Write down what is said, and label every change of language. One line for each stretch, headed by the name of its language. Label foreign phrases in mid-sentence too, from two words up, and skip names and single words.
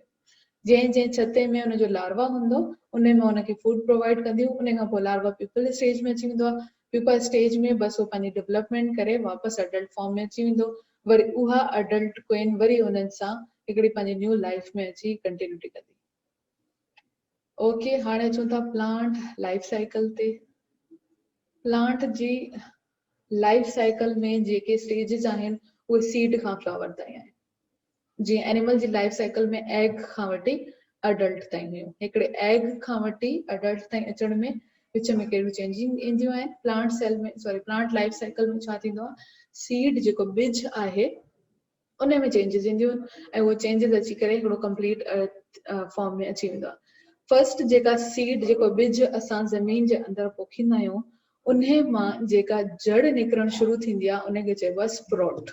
Sindhi: जंहिं जंहिं छते में हुनजो लार्वा हूंदो, उन में हुनखे
English: food provide
Sindhi: कंदियूं। उन खां पोइ लार्वा
English: pupal stage
Sindhi: में अची वेंदो आहे,
English: pupal stage
Sindhi: में बसि उहो पंहिंजी डेवलपमेंट करे वापसि
English: adult form
Sindhi: में अची वेंदो, वरी उहा
English: adult queen
Sindhi: वरी हुननि सां हिकिड़ी पंहिंजी
English: new life
Sindhi: में अची कंटिन्यूटी कंदी। ओके, हाणे अचूं था
English: plant life cycle
Sindhi: ते। प्लांट जी
English: life cycle
Sindhi: में जेके स्टेजिस आहिनि उहे सीड खां फ्लावर ताईं आहिनि। जी एनिमल जी
English: life cycle
Sindhi: में एग खां वठी अडल्ट ताईं हुयूं। हिकिड़े एग खां वठी अडल्ट ताईं अचण में विच में कहिड़ियूं चेंजिंग ईंदियूं आहिनि।
English: plant cell
Sindhi: में
English: plant life cycle
Sindhi: में छा थींदो आहे, सीड जेको बिज आहे उन में चेंजिस ईंदियूं आहिनि ऐं उहो चेंजिस अची करे हिकिड़ो
English: complete form
Sindhi: में अची वेंदो आहे। फर्स्ट जेका सीड जेको बिज असां ज़मीन जे अंदरि पोखींदा आहियूं उन मां जेका जड़ निकिरणु शुरू थींदी आहे उनखे चइबो आहे स्प्रोट।